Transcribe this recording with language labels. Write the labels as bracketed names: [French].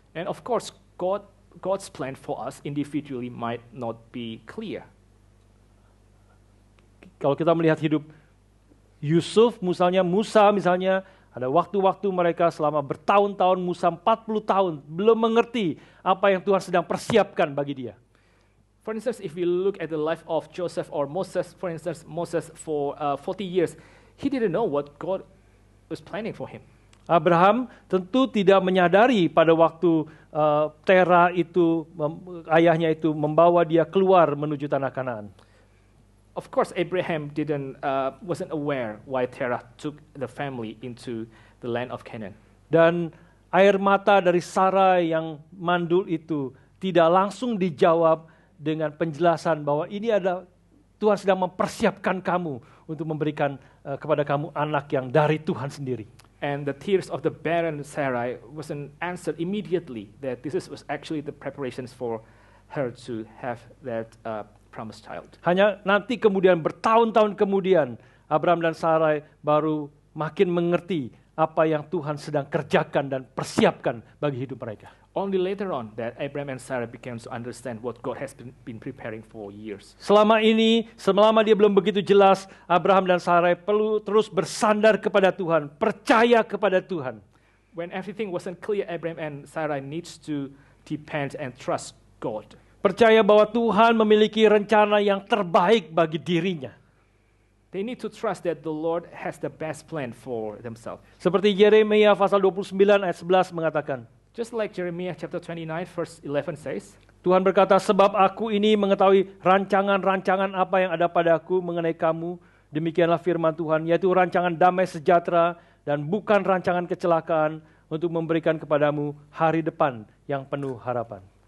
[English] And of course, God's plan for us individually might not be clear. [Indonesian] Kalau kita melihat hidup Yusuf, Musa misalnya, ada waktu-waktu mereka selama bertahun-tahun, Musa 40 tahun, belum mengerti apa yang Tuhan sedang persiapkan bagi dia. [English] For instance, if we look at the life of Joseph or Moses, for instance, Moses for 40 years, he didn't know what God was planning for him. [Indonesian] Abraham tentu tidak menyadari pada waktu Tera itu, ayahnya itu membawa dia keluar menuju tanah Kanaan. [English] Of course, Abraham wasn't aware why Terah took the family into the land of Canaan. [Indonesian] Dan air mata dari Sarai yang mandul itu tidak langsung dijawab dengan penjelasan bahwa ini adalah Tuhan sedang mempersiapkan kamu untuk memberikan kepada kamu anak yang dari Tuhan sendiri. [English] And the tears of the barren Sarai wasn't answered immediately. That this was actually the preparations for her to have that promised child. [Indonesian] Hanya nanti kemudian bertahun-tahun kemudian Abraham dan Sarai baru makin mengerti apa yang Tuhan sedang kerjakan dan persiapkan bagi hidup mereka. [English] Only later on that Abraham and Sarah began to understand what God has been preparing for years. [Indonesian] Selama dia belum begitu jelas, Abraham dan Sarai perlu terus bersandar kepada Tuhan, percaya kepada Tuhan. [English] When everything wasn't clear, Abraham and Sarah needs to depend and trust God. [Indonesian] Percaya bahwa Tuhan memiliki rencana yang terbaik bagi dirinya. [English] They need to trust that the Lord has the best plan for themselves. [Indonesian] Seperti Yeremia pasal 29 ayat 11 mengatakan, [English] just like Jeremiah chapter 29 verse 11 says, [Indonesian] Tuhan berkata, sebab aku ini mengetahui rancangan-rancangan apa yang ada padaku mengenai kamu, demikianlah firman Tuhan, yaitu rancangan damai sejahtera dan bukan rancangan kecelakaan, untuk memberikan kepadamu hari depan yang penuh harapan.